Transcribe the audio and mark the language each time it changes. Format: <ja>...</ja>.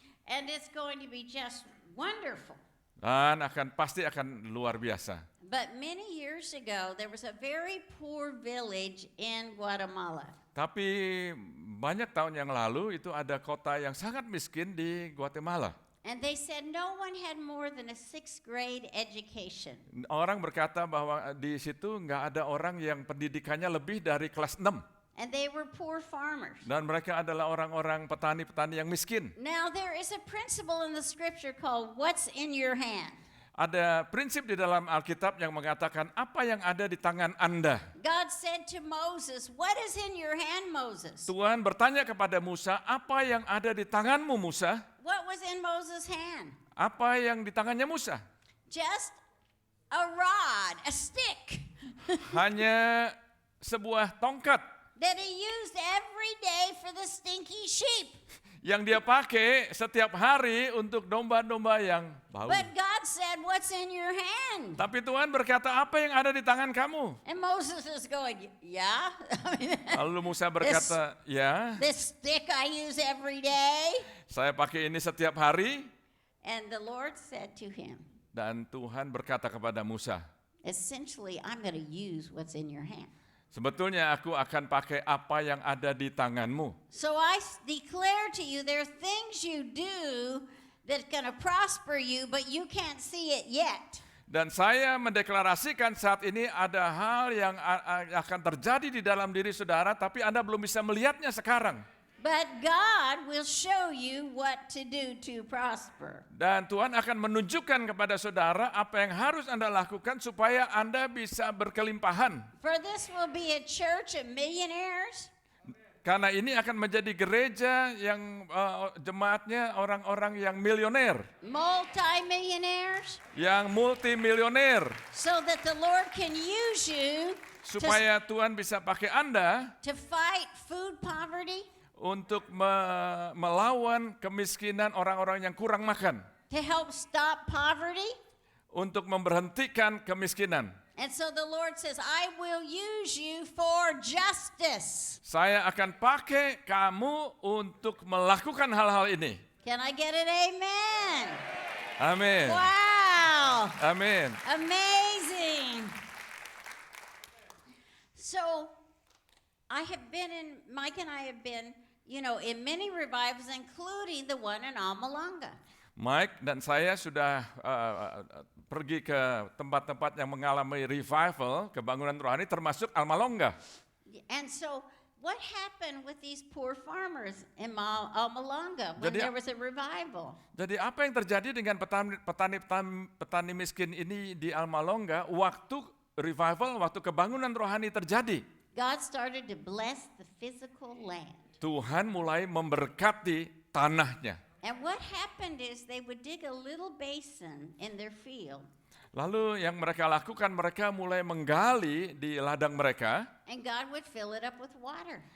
<en>And it's going to be just wonderful.</en> <id>Dan pasti akan luar biasa.</id> <en>But many years ago, there was a very poor village in Guatemala.</en> <id>Tapi banyak tahun yang lalu itu ada kota yang sangat miskin di Guatemala.</id> <en>And they said no one had more than a 6th grade education.</en> <id>Orang berkata bahwa di situ nggak ada orang yang pendidikannya lebih dari kelas 6.</id> <en>And they were poor farmers.</en> <id>Dan mereka adalah orang-orang petani-petani yang miskin.</id> <en>Now there is a principle in the scripture called what's in your hand.</en> <id>Ada prinsip di dalam Alkitab yang mengatakan apa yang ada di tangan Anda.</id> <en>God said to Moses, what is in your hand, Moses?</en> <id>Tuhan bertanya kepada Musa, apa yang ada di tanganmu Musa?</id> <en>What was in Moses' hand?</en> <id>Apa yang di tangannya Musa?</id> <en>Just a rod, a stick</en> <id>Hanya sebuah tongkat</id> <en>that he used every day for the stinky sheep.</en> <id>yang dia pakai setiap hari untuk domba-domba yang bau.</id> <en>But God said, what's in your hand?</en> <id>Tapi Tuhan berkata, apa yang ada di tangan kamu?</id> <en>And Moses is going, yeah.</en> <id>Lalu Musa berkata, ya,</id> <en>This stick I use every day.</en> <id>saya pakai ini setiap hari.</id> <en>And the Lord said to him,</en> <id>Dan Tuhan berkata kepada Musa,</id> <en>essentially, I'm going to use what's in your hand.</en> <id>sebetulnya aku akan pakai apa yang ada di tanganmu.</id> <en>So I declare to you, there are things you do that's going to prosper you, but you can't see it yet.</en> <id>Dan saya mendeklarasikan saat ini ada hal yang akan terjadi di dalam diri saudara, tapi Anda belum bisa melihatnya sekarang.</id> <en>But God will show you what to do to prosper.</en> <id>Dan Tuhan akan menunjukkan kepada saudara apa yang harus Anda lakukan supaya Anda bisa berkelimpahan.</id> <en>For this will be a church of millionaires.</en> <id>Karena ini akan menjadi gereja yang jemaatnya orang-orang yang milioner,</id> <en>Multi-millionaires.</en> <id>yang multimilioner.</id> <en>So that the Lord can use you</en> <id>Supaya Tuhan bisa pakai Anda</id> <en>to fight food poverty,</en> <id>untuk melawan kemiskinan orang-orang yang kurang makan.</id> <en>to help stop poverty,</en> <id>untuk memberhentikan kemiskinan.</id> <en>And so the Lord says, I will use you for justice.</en> <id>Saya akan pakai kamu untuk melakukan hal-hal ini.</id> <en>Can I get an amen?</en> <id>Amin.</id> <en>Wow.</en> <id>Amin.</id> <en>Amazing. So, Mike and I have been, in many revivals, including the one in Amalanga.</en> <id>Mike dan saya sudah pergi ke tempat-tempat yang mengalami revival, kebangunan rohani, termasuk Almalonga.</id> <en>And so, what happened with these poor farmers in Almalonga when</en> <id>Jadi-</id> <en>there was a revival?</en> <id>Jadi apa yang terjadi dengan petani miskin ini di Almalonga waktu revival, waktu kebangunan rohani terjadi?</id> <en>God started to bless the physical land.</en> <id>Tuhan mulai memberkati tanahnya.</id> <en>And what happened is they would dig a little basin in their field,</en> <id>Lalu yang mereka lakukan, mereka mulai menggali di ladang mereka</id> <en>and God would fill it up with water.</en>